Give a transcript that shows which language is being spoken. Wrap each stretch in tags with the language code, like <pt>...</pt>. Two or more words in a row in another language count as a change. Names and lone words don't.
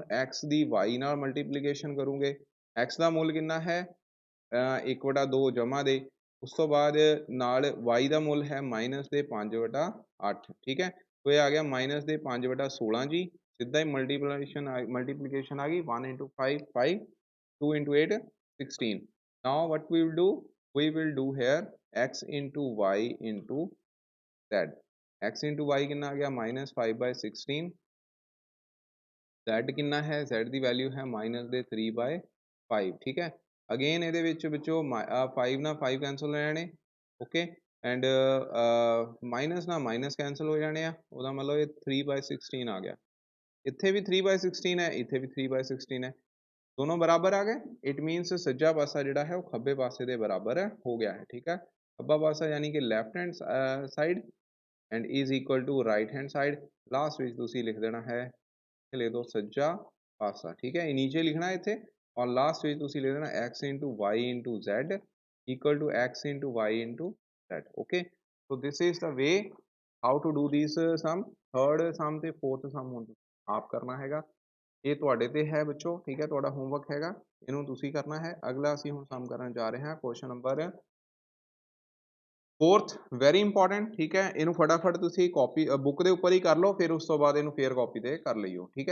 <pa>x ਦੀ y ਨਾਲ ਮਲਟੀਪਲੀਕੇਸ਼ਨ ਕਰੋਗੇ x ਦਾ ਮੁੱਲ ਕਿੰਨਾ ਹੈ 1/2 ਜਮਾ ਦੇ ਉਸ ਤੋਂ ਬਾਅਦ ਨਾਲ y ਦਾ ਮੁੱਲ ਹੈ ਮਾਈਨਸ ਦੇ 5/8 ਠੀਕ ਹੈ ਤੋ ਇਹ ਆ ਗਿਆ ਮਾਈਨਸ ਦੇ 5/16 ਜੀ ਸਿੱਧਾ ਹੀ ਮਲਟੀਪਲੀਕੇਸ਼ਨ ਆ ਗਈ</pa> <en>1 into 5 5 2 into 8 16 now what we will do here x into y into z x into y</en> <hi>कितना आ गया</hi> <pa>-5/16 z</pa> <hi>कितना है</hi> <pa>z ਦੀ ਵੈਲਿਊ ਹੈ -3/5 ਠੀਕ ਹੈ ਅਗੇਨ ਇਹਦੇ ਵਿੱਚੋਂ 5 ਨਾਲ 5 ਕੈਂਸਲ ਹੋ ਜਾਣੇ</pa> <en>okay and</en> <pa>ਮਾਈਨਸ ਨਾਲ ਮਾਈਨਸ ਕੈਂਸਲ ਹੋ ਜਾਣੇ ਆ ਉਹਦਾ ਮਤਲਬ ਇਹ 3/16 ਆ ਗਿਆ ਇੱਥੇ ਵੀ 3/16 ਹੈ ਇੱਥੇ ਵੀ 3/16 ਹੈ ਦੋਨੋਂ ਬਰਾਬਰ ਆ ਗਏ</pa> <en>it means</en> <pa>ਸੱਜਾ ਪਾਸਾ ਜਿਹੜਾ ਹੈ ਉਹ ਖੱਬੇ ਪਾਸੇ ਦੇ ਬਰਾਬਰ ਹੋ ਗਿਆ ਹੈ ਠੀਕ ਹੈ ਖੱਬਾ ਪਾਸਾ ਯਾਨੀ ਕਿ</pa> <en>left hand side and is equal to right hand side</en> <pa>लास्ट ਵਿੱਚ ਤੁਸੀਂ ਲਿਖ ਦੇਣਾ ਹੈ ਲਿਖ ਦੋ ਸੱਜਾ ਪਾਸਾ ਠੀਕ ਹੈ ਇਹ ਨੀਚੇ ਲਿਖਣਾ ਹੈ ਇੱਥੇ ਔਰ ਲਾਸਟ ਵਿੱਚ ਤੁਸੀਂ ਲਿਖ ਦੇਣਾ</pa> <en>x into y into z equal to x into y into z okay so this is the way how to do this sum third sum</en> <pa>ਤੇ</pa> <en>fourth sum</en> <pa>ਹੁਣ ਆਪ ਕਰਨਾ ਹੈਗਾ। ਇਹ ਤੁਹਾਡੇ ਤੇ ਹੈ ਬੱਚੋ, ਠੀਕ ਹੈ, ਤੁਹਾਡਾ ਹੋਮਵਰਕ ਹੈਗਾ, ਇਹਨੂੰ ਤੁਸੀਂ ਕਰਨਾ ਹੈ। ਅਗਲਾ ਅਸੀਂ ਹੁਣ ਸਮ ਕਰਨ ਜਾ ਰਹੇ ਹਾਂ</pa> <en>question number</en> <pa>4th,</pa> <en>very important,</en> <pa>ਠੀਕ ਹੈ। ਇਹਨੂੰ ਫਟਾਫਟ ਤੁਸੀਂ</pa> <en>copy book</en> <pa>ਦੇ ਉੱਪਰ ਹੀ ਕਰ ਲਓ, ਫਿਰ ਉਸ ਤੋਂ ਬਾਅਦ ਇਹਨੂੰ ਫੇਰ ਕਾਪੀ ਤੇ ਕਰ ਲਈਓ, ਠੀਕ ਹੈ।</pa>